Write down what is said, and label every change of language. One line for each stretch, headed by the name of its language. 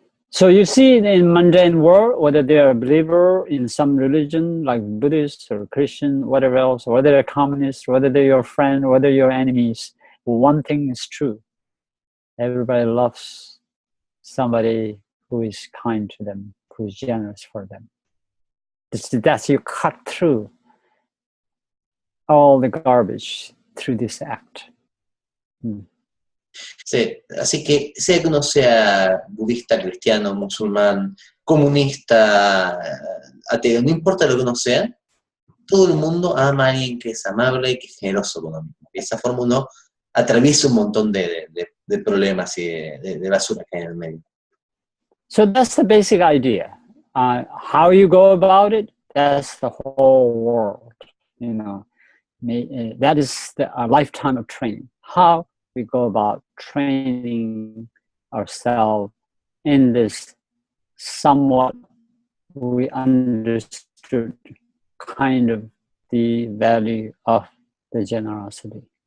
English: So you see in mundane world, whether they're a believer in some religion like Buddhist or Christian, whatever else, whether they're communist, whether they're your friend, whether you're enemies, one thing is true. Everybody loves somebody who is kind to them, who is generous for them. That's you cut through all the garbage through this act.
Spanish: Sí, así que sea que uno sea budista, cristiano, musulmán, comunista, ateo, no importa lo que uno sea, todo el mundo ama a alguien que es amable y que es generoso con uno mismo. De esa forma uno atraviesa un montón de problemas y de basura que hay en el medio.
English: So that's the basic idea. How you go about it, that's the whole world. You know, that is a lifetime of training. How we go about training ourselves in this somewhat we understood kind of the value of the generosity.